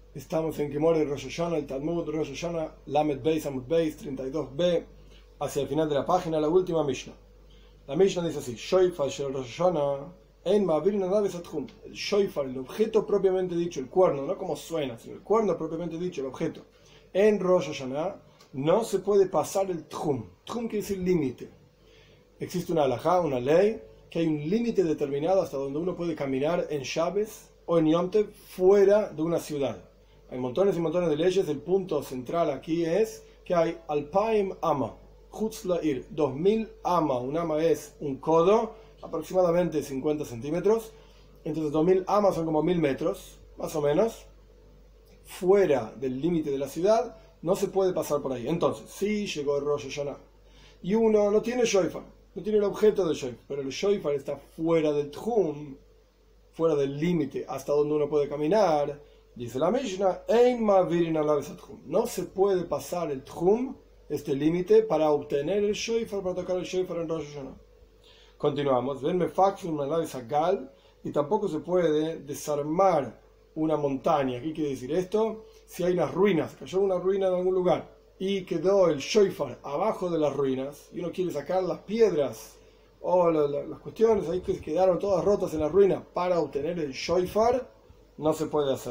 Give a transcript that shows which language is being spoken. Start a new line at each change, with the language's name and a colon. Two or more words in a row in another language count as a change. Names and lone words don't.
Spanish: Estamos en Gemara de Rosh Hashanah, el Talmud Rosh Hashanah,
Hebrew: למד בית עמוד בית
Spanish: 32b, hacia el final de la página, la última Mishnah. La Mishnah dice así:
Hebrew: שופר של ראש השנה אין מעבירין עליו את התחום.
Spanish: El Shoifar, el objeto propiamente dicho, el cuerno, no como suena, sino el cuerno propiamente dicho, el objeto, en Rosh Hashanah no se puede pasar el tchum. Tchum quiere decir límite. Existe una halajá, una ley, que hay un límite determinado hasta donde uno puede caminar en Shabbos o en Yom Tov fuera de una ciudad. Hay montones y montones de leyes. El punto central aquí es que hay
Hebrew: אלפיים אמה חוץ לעיר,
Spanish: 2000 ama. Un ama es un codo, aproximadamente 50 centímetros. Entonces 2000 amas son como 1000 metros, más o menos. Fuera del límite de la ciudad no se puede pasar por ahí. Entonces, si llegó el Rosh Hashanah y uno no tiene shofar, no tiene el objeto del shofar, pero el shofar está fuera del tchum, fuera del límite hasta donde uno puede caminar, dice la Mishnah,
Hebrew: אין מעבירין עליו את התחום.
Spanish: No se puede pasar el tchum, este límite, para obtener el shofar, para tocar el shofar en Rosh Hashanah. Continuamos.
Hebrew: ואין מפקחין עליו את הגל,
Spanish: y tampoco se puede desarmar una montaña. ¿Qué quiere decir esto? Si hay unas ruinas, cayó una ruina en algún lugar y quedó el shofar abajo de las ruinas y uno quiere sacar las piedras o las cuestiones ahí que quedaron todas rotas en la ruina para obtener el shofar, no se puede hacer.